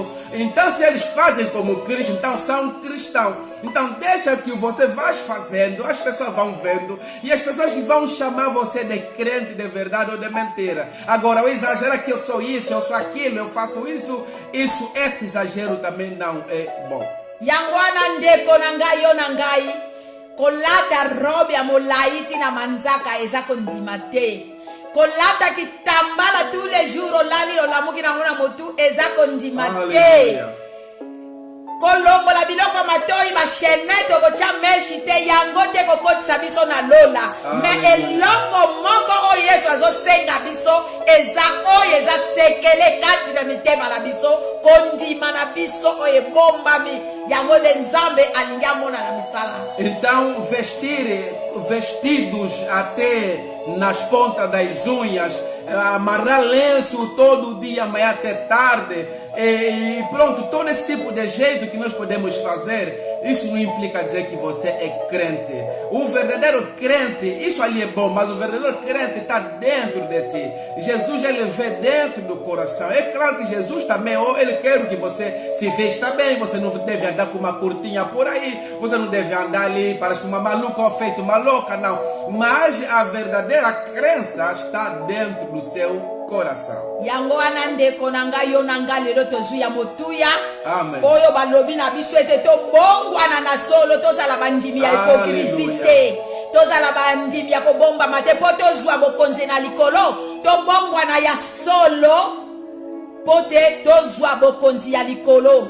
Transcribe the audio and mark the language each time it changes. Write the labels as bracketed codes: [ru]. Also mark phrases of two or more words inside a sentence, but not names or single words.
[pt] Então, se eles fazem como Cristo, então são cristãos. Então, deixa que você vá fazendo, as pessoas vão vendo, e as pessoas que vão chamar você de crente de verdade ou de mentira. Agora, o exagero que eu sou isso, eu sou aquilo, eu faço isso, esse exagero também não é bom. [ln] Yangwana ndeko nangai yo nangai kolata robe ya molaiti na manzaka eza kondima te. Kolata kitambala [fr] tous les jours [ln] olali lolamuki na mona motu eza kondima te. Kolongola biloko matoi ba chaînette okotia meshi te yango te kokotisa biso na lola. Mais eloko moko oyo Yesu azosenga biso eza oyo eza sekele kati na mitema na biso kondima na biso oyo ebombami yango de Nzambe alingi amona na misala. [pt] Então vestidos até nas pontas das unhas, amarrar lenço todo dia, amanhã até tarde, e pronto, todo esse tipo de jeito que nós podemos fazer, isso não implica dizer que você é crente. O verdadeiro crente, isso ali é bom, mas o verdadeiro crente está dentro de ti. Jesus, ele vê dentro do coração. É claro que Jesus também, ele quer que você se vesta bem, você não deve andar com uma curtinha por aí, você não deve andar ali, parece uma maluca ou feito uma louca, não. Mas a verdadeira crença está dentro do seu coração. [ln] Yango anandeko nanga yo nanga lelo tozuya motuya. Amen. Oyo balobi na biso ete to bongwana na solo tozala bandimi ya hypocrisie. Tozala bandimi ya kobomba mate po tozwa bokonzi na likolo. To bongwana ya solo pote tozwa bokonzi ya likolo.